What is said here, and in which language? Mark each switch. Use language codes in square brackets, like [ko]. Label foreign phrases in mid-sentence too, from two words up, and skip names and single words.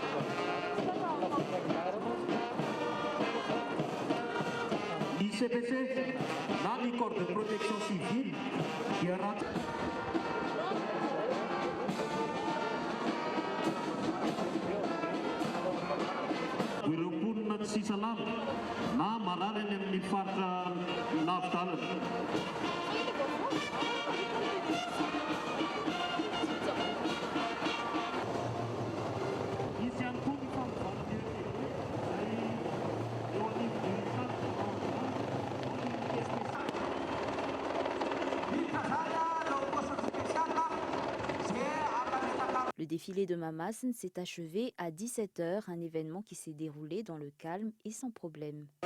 [mg] ny CPC na ny [fr] corps de protection civile [mg] dia raha ireo mponina tsy salama na marary any amin'ny faritra lavidalana. Izy ihany koa ny fampivarana izay eo [fr] Le défilé de Mamassen s'est achevé à 17h, un événement qui s'est déroulé dans le calme et sans problème.